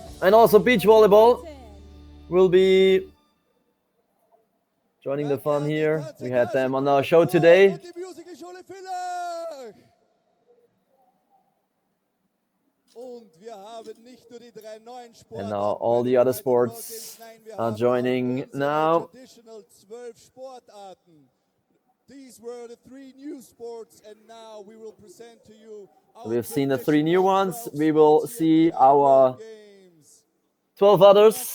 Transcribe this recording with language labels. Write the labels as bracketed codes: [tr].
[en] And also beach volleyball will be joining the fun here. We had them on our show today. [de] Und die Musicalschule Villach. Und wir haben nicht nur die 3 neuen Sportarten. [en] And now all the other sports are joining now. Traditional 12 Sportarten. These were the 3 new sports, and now we will present to you. We've seen the 3 new ones. We will see our 12 others.